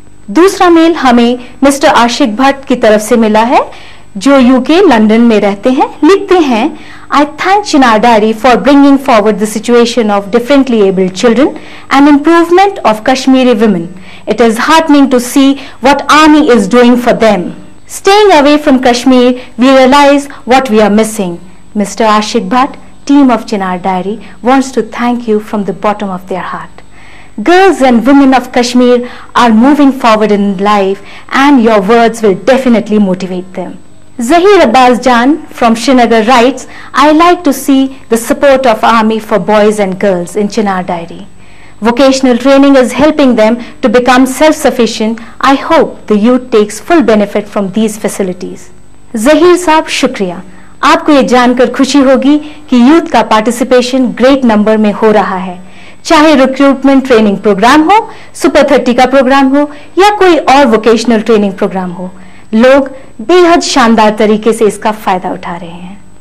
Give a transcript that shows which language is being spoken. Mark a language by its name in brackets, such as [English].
[Hindi] दूसरा मेल हमें मिस्टर आशिक भट्ट की तरफ से मिला है, जो यूके लंदन में रहते हैं। लिखते हैं, [English] I thank Chinar Diary for bringing forward the situation of differently abled children and improvement of Kashmiri women. It is heartening to see what Army is doing for them. Staying away from Kashmir, we realize what we are missing. Mr. Ashik Bhatt, team of Chinar Diary, wants to thank you from the bottom of their heart. Girls and women of Kashmir are moving forward in life, and your words will definitely motivate them. Zahir Abbas Jan from Srinagar writes, I like to see the support of Army for boys and girls in Chinar Diary. Vocational training is helping them to become self-sufficient. I hope the youth takes full benefit from these facilities. [Hindi] Zahir साहब शुक्रिया। आपको ये जानकर खुशी होगी कि youth का participation great number में हो रहा है। चाहे रिक्रूटमेंट ट्रेनिंग प्रोग्राम हो, सुपर 30 का प्रोग्राम हो या कोई और वोकेशनल ट्रेनिंग प्रोग्राम हो, लोग बेहद शानदार तरीके से इसका फायदा उठा रहे हैं।